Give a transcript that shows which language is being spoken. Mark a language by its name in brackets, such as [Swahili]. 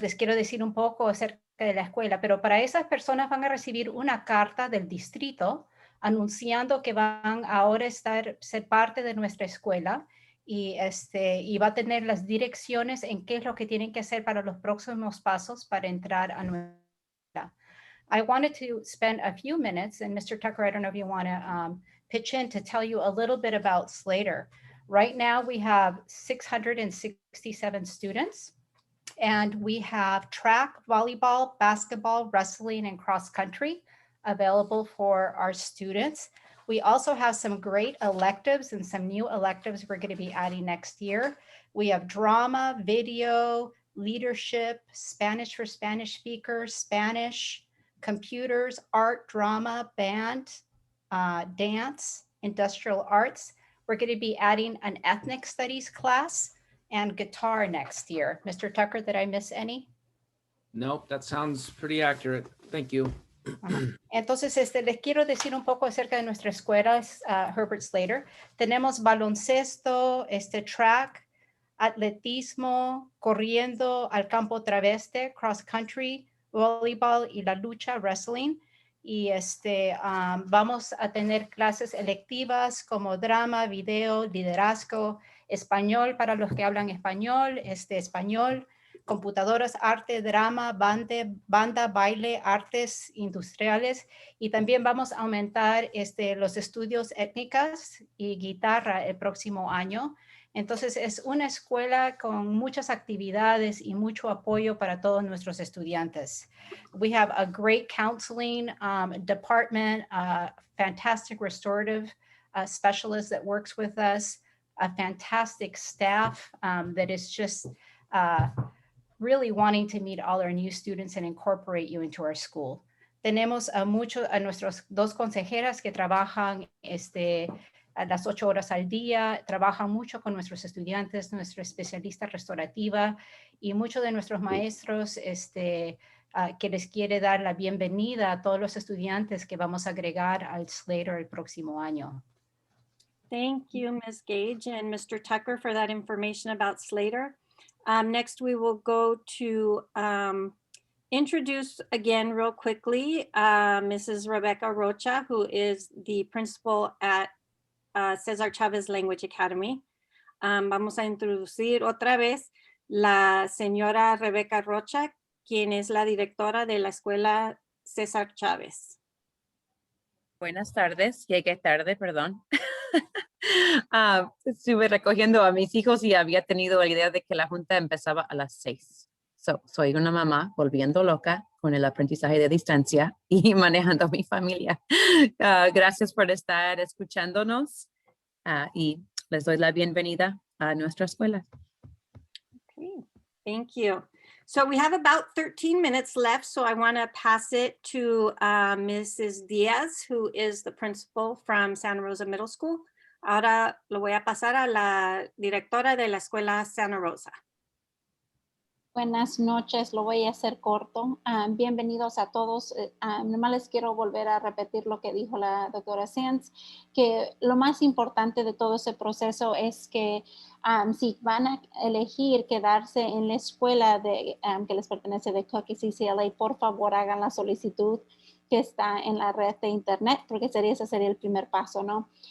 [Spanish] Les quiero decir un poco acerca de la escuela, pero para esas personas van a recibir una carta del distrito anunciando que van ahora a ser parte de nuestra escuela, y va a tener las direcciones en qué es lo que tienen que hacer para los próximos pasos para entrar a nuestra escuela. [English] I wanted to spend a few minutes, and Mr. Tucker, I don't know if you want to pitch in to tell you a little bit about Slater. Right now we have 667 students, and we have track, volleyball, basketball, wrestling, and cross country available for our students. We also have some great electives and some new electives we're going to be adding next year. We have drama, video, leadership, Spanish for Spanish speakers, Spanish, computers, art, drama, band, dance, industrial arts. We're going to be adding an ethnic studies class and guitar next year. Mr. Tucker, did I miss any? Nope, that sounds pretty accurate. Thank you. [Spanish] Entonces, les quiero decir un poco acerca de nuestra escuela, Herbert Slater. Tenemos baloncesto, track, atletismo, corriendo al campo traveste, cross country, volleyball y la lucha, wrestling. Y vamos a tener clases electivas como drama, video, liderazgo, español para los que hablan español, español, computadoras, arte, drama, banda, baile, artes industriales, y también vamos a aumentar los estudios étnicas y guitarra el próximo año. Entonces es una escuela con muchas actividades y mucho apoyo para todos nuestros estudiantes. [English] We have a great counseling department, a fantastic restorative specialist that works with us, a fantastic staff that is just really wanting to meet all our new students and incorporate you into our school. [Spanish] Tenemos a nuestros dos consejeras que trabajan a las 8 horas al día, trabajan mucho con nuestros estudiantes, nuestra especialista restaurativa y muchos de nuestros maestros que les quiere dar la bienvenida a todos los estudiantes que vamos a agregar al Slater el próximo año. [English] Thank you, Ms. Gage and Mr. Tucker, for that information about Slater. Next, we will go to introduce again real quickly Mrs. Rebecca Rocha, who is the principal at Cesar Chavez Language Academy. [Spanish] Vamos a introducir otra vez la señora Rebecca Rocha, quien es la directora de la escuela Cesar Chavez. Buenas tardes, llegué tarde, perdón. Estuve recogiendo a mis hijos y había tenido la idea de que la junta empezaba a las 6. Soy una mamá volviendo loca con el aprendizaje de distancia y manejando a mi familia. Gracias por estar escuchándonos y les doy la bienvenida a nuestra escuela. [English] Okay, thank you. So we have about 13 minutes left, so I want to pass it to Mrs. Diaz, who is the principal from Santa Rosa Middle School. [Spanish] Ahora lo voy a pasar a la directora de la escuela Santa Rosa. Buenas noches, lo voy a hacer corto. Bienvenidos a todos. Nomás les quiero volver a repetir lo que dijo la doctora Sands, que lo más importante de todo ese proceso es que si van a elegir quedarse en la escuela que les pertenece de Cook y CCLA, por favor hagan la solicitud que está en la red de internet, porque ese sería el primer paso, ¿no?